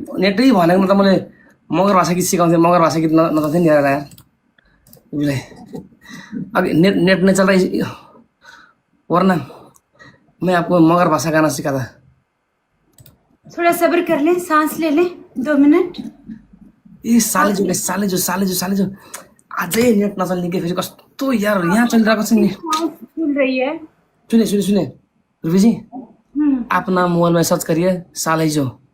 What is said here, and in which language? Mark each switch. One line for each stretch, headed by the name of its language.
Nepali: नेटै भनेको त मैले मगर भाषा गीत सिकाउँथेँ, मगर भाषा गीत नचाउँथेँ नि यार।
Hindi: उसले अभी नेट नहीं चल रही, वरना मैं आपको मगर भाषा गाना सिखाता। थोड़ा सब्र कर ले, सांस ले ले 2 मिनट।
Nepali: ए सालेजो अझै नेट नचल्ने के फेरि कस्तो यार यहाँ चलिरहेको छ नि।
Hindi: सांस फूल रही है। सुनिए रुबी जी, अपना मोबाइल में सर्च करिए
Nepali: सालेजो।